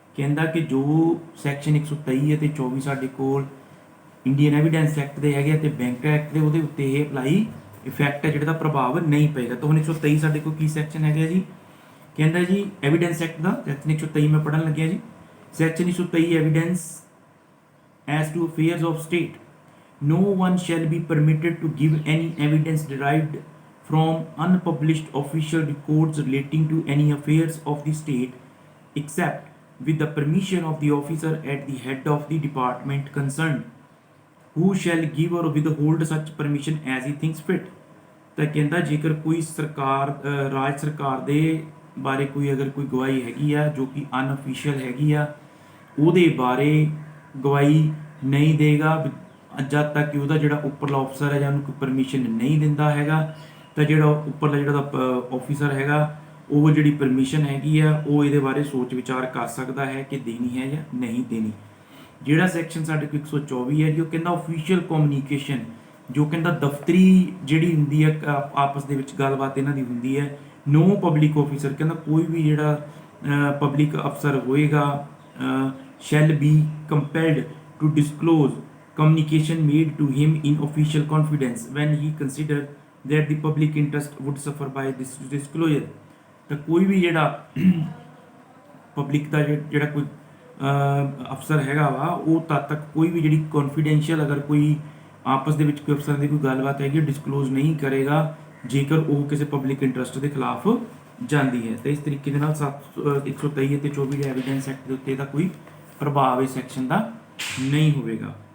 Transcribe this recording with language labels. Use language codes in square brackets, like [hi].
[pa] ਕਹਿੰਦਾ ਕਿ ਜੋ ਸੈਕਸ਼ਨ 123 ਅਤੇ 24 ਸਾਡੇ ਕੋਲ ਇੰਡੀਅਨ ਐਵੀਡੈਂਸ ਐਕਟ ਦੇ ਹੈਗੇ ਅਤੇ ਬੈਂਕਰ ਐਕਟ ਦੇ, ਉਹਦੇ ਉੱਤੇ ਇਹ ਅਪਲਾਈ ਇਫੈਕਟ ਹੈ ਜਿਹੜਾ ਦਾ ਪ੍ਰਭਾਵ ਨਹੀਂ ਪਏਗਾ। ਤਾਂ ਹੁਣ 123 ਸਾਡੇ ਕੋਲ ਕੀ ਸੈਕਸ਼ਨ ਹੈਗਾ ਜੀ, ਕਹਿੰਦਾ ਜੀ ਐਵੀਡੈਂਸ ਐਕਟ ਦਾ ਸੈਕਸ਼ਨ 123 ਮੈਂ ਪੜ੍ਹਨ ਲੱਗਿਆ ਜੀ। [en] Section 123 evidence as to affairs of state, no one shall be permitted to give any evidence derived from unpublished official records relating to any affairs of the state except with the permission of the officer at the head of the department concerned, who shall give or withhold such permission as he thinks fit। [pa] ਤਾਂ ਕਹਿੰਦਾ ਜੇਕਰ ਕੋਈ ਸਰਕਾਰ ਰਾਜ ਸਰਕਾਰ ਦੇ ਬਾਰੇ ਕੋਈ ਅਗਰ ਕੋਈ ਗਵਾਹੀ ਹੈਗੀ ਆ ਜੋ ਕਿ ਅਨਅਫੀਸ਼ੀਅਲ ਹੈਗੀ ਆ, ਉਹਦੇ ਬਾਰੇ ਗਵਾਹੀ ਨਹੀਂ ਦੇਗਾ ਜਦ ਤੱਕ ਕਿ ਉਹਦਾ ਜਿਹੜਾ ਉੱਪਰਲਾ ਅਫਸਰ ਹੈ ਜਾਂ ਉਹਨੂੰ ਕੋਈ ਪਰਮਿਸ਼ਨ ਨਹੀਂ ਦਿੰਦਾ ਹੈਗਾ। ਤਾਂ ਜਿਹੜਾ ਉੱਪਰਲਾ ਜਿਹੜਾ ਆਫਿਸਰ ਹੈਗਾ ਉਹ ਜਿਹੜੀ ਪਰਮਿਸ਼ਨ ਹੈਗੀ ਆ ਉਹ ਇਹਦੇ ਬਾਰੇ ਸੋਚ ਵਿਚਾਰ ਕਰ ਸਕਦਾ ਹੈ ਕਿ ਦੇਣੀ ਹੈ ਜਾਂ ਨਹੀਂ ਦੇਣੀ। ਜਿਹੜਾ ਸੈਕਸ਼ਨ ਸਾਡੇ ਕੋਲ 124 ਹੈ ਜੀ ਉਹ ਕਹਿੰਦਾ ਆਫੀਸ਼ੀਅਲ ਕਮਿਊਨੀਕੇਸ਼ਨ, ਜੋ ਕਹਿੰਦਾ ਦਫ਼ਤਰੀ ਜਿਹੜੀ ਹੁੰਦੀ ਹੈ ਆਪਸ ਦੇ ਵਿੱਚ ਗੱਲਬਾਤ ਇਹਨਾਂ ਦੀ ਹੁੰਦੀ ਹੈ। [en] no public officer [pa] ਕਹਿੰਦਾ ਕੋਈ ਵੀ ਜਿਹੜਾ ਪਬਲਿਕ ਅਫਸਰ ਹੋਏਗਾ [en] Shall be compelled to disclose communication made to him in official confidence when he considered that the public interest would suffer by this disclosure। [pa] ਤਾਂ ਕੋਈ ਵੀ ਜਿਹੜਾ ਪਬਲਿਕ ਦਾ ਜਿਹੜਾ ਕੋਈ ਅਫਸਰ ਹੈਗਾ ਵਾ ਉਹ ਤਦ ਤੱਕ ਕੋਈ ਵੀ ਜਿਹੜੀ ਕੌਨਫੀਡੈਂਸ਼ੀਅਲ ਅਗਰ ਕੋਈ ਆਪਸ ਦੇ ਵਿੱਚ ਕੋਈ ਅਫਸਰਾਂ ਦੀ ਕੋਈ ਗੱਲਬਾਤ ਹੈਗੀ ਡਿਸਕਲੋਜ਼ ਨਹੀਂ ਕਰੇਗਾ ਜੇਕਰ ਉਹ ਕਿਸੇ ਪਬਲਿਕ ਇੰਟਰਸਟ ਦੇ ਖਿਲਾਫ ਜਾਂਦੀ ਹੈ। ਤਾਂ ਇਸ ਤਰੀਕੇ ਦੇ ਨਾਲ 123 ਅਤੇ 24 ਦੇ ਐਵੀਡੈਂਸ ਐਕਟ ਦੇ ਉੱਤੇ ਇਹਦਾ ਕੋਈ ਪ੍ਰਭਾਵ ਇਸ ਸੈਕਸ਼ਨ ਦਾ ਨਹੀਂ ਹੋਵੇਗਾ।